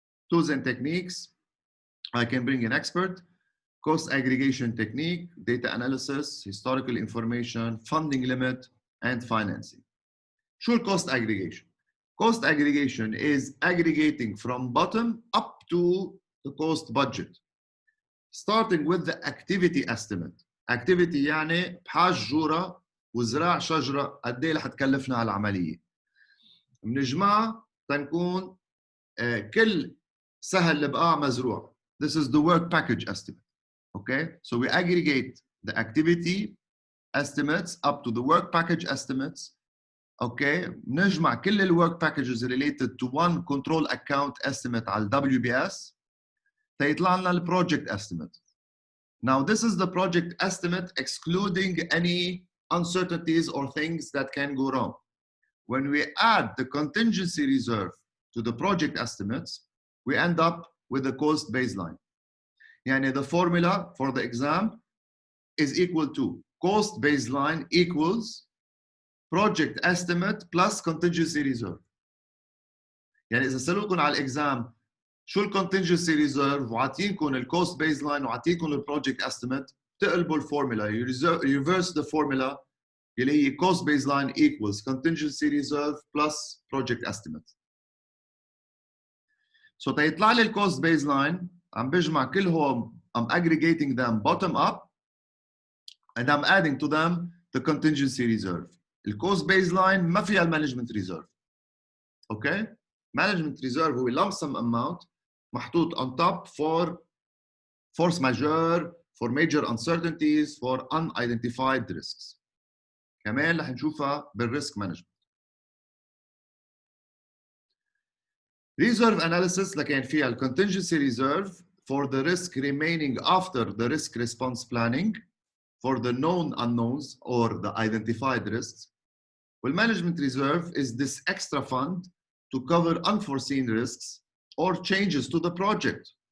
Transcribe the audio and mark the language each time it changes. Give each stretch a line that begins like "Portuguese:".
English: Tools and techniques, I can bring an expert, cost aggregation technique, data analysis, historical information, funding limit, and financing. Sure, cost aggregation. Cost aggregation is aggregating from bottom up to the cost budget. Starting with the activity estimate.
Arabic: Activity يعني بحاج جورة وزراع شجرة قد ايه رح تكلفنا على العملية. بنجمعها تنكون كل سهل البقاع مزروع.
English: This is the work package estimate. Okay, so we aggregate the activity estimates up to the work package estimates. Okay,
Arabic: نجمع كل ال
English: work packages related to one control account estimate على WBS
Arabic: فيطلع لنا ال
English: project estimate. Now this is the project estimate excluding any uncertainties or things that can go wrong. When we add the contingency reserve to the project estimates, we end up with the cost baseline. Yani the formula for the exam is equal to cost baseline equals project estimate plus contingency reserve.
Arabic: يعني إذا سألوكم على الإكزام شو الcontingency reserve وعطينكم الcost baseline وعطينكم الproject estimate تقلبوا الفورمولا.
English: You reverse the formula
Arabic: اللي هي
English: cost baseline equals contingency reserve plus project estimate. So
Arabic: تيطلع لي الcost baseline عم بجمع كلهم,
English: I'm aggregating them bottom up and I'm adding to them the contingency reserve.
Arabic: الcost baseline ما فيها المانجمنت reserve.
English: Okay? Management reserve هو lump sum amount محطوط on top for force majeure, for major uncertainties, for unidentified risks.
Arabic: كمان رح نشوفها بالrisk management.
English: Reserve analysis
Arabic: لكن فيها ال
English: contingency reserve for the risk remaining after the risk response planning, for the known unknowns or the identified risks. Well, management reserve is this extra fund to cover unforeseen risks or changes to the project.